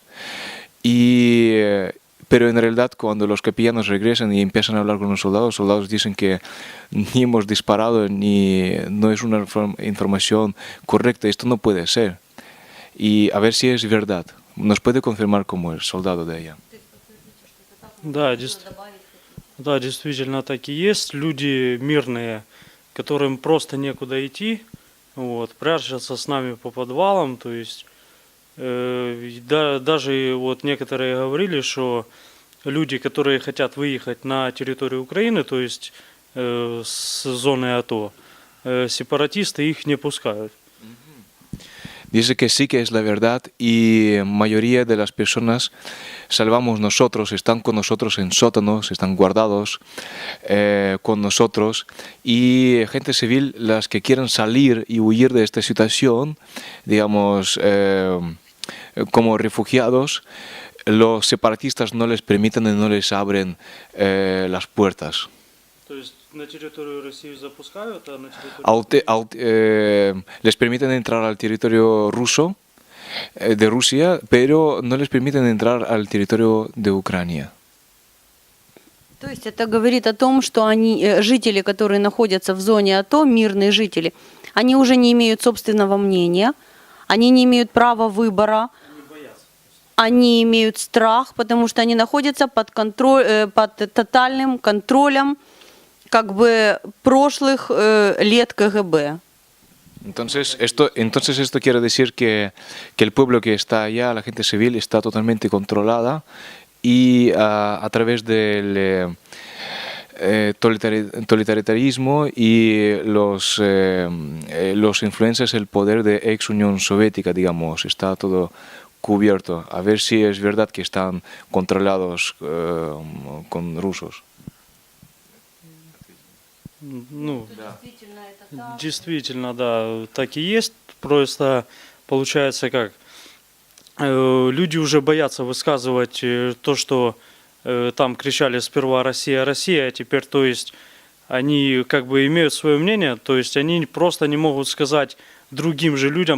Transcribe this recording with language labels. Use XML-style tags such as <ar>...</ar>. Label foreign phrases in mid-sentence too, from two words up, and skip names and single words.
<es>Pero en realidad cuando los capellanos regresan y empiezan a hablar con los soldados dicen que ni hemos disparado, ni no es una información correcta, esto no puede ser. Y a ver si es verdad. ¿Nos puede confirmar como el soldado de allá?</es> <ru>Да, действительно так и есть. Люди мирные, которым просто некуда идти, вот, прячутся с нами по подвалам, то есть даже вот некоторые говорили, что люди, которые хотят выехать на территорию Украины, то есть с зоны АТО, сепаратисты их не пускают.</ru> <es>Dice que sí que es la verdad, y mayoría de las personas salvamos nosotros, están con nosotros en sótanos, están guardados con nosotros, y gente civil, las que quieran salir y huir de esta situación, digamos, como refugiados, los separatistas no les permiten y no les abren las puertas.</es> <ru>То есть на территорию России запускают, а на территорию...</ru> <es>Les permiten entrar al territorio ruso, de Rusia, pero no les permiten entrar al territorio de Ucrania.</es> <ru>То есть это говорит о том, что жители, которые находятся в зоне АТО, мирные жители, они уже не имеют собственного мнения, они не имеют права выбора, они имеют страх, потому что они находятся под тотальным контролем как бы прошлых лет КГБ.</ru> <es>Entonces esto quiere decir que el pueblo que está allá, la gente civil, está totalmente controlada y a través del totalitarismo y los influencias del poder de ex Unión Soviética, digamos, está todo cubierto. A ver si es verdad que están controlados con rusos.</es> <ru>Ну, действительно, да, так и есть. Просто получается как, люди уже боятся высказывать то, что там кричали сперва «Россия, Россия», а теперь, то есть, они как бы имеют свое мнение, то есть они просто не могут сказать другим же людям.</ru>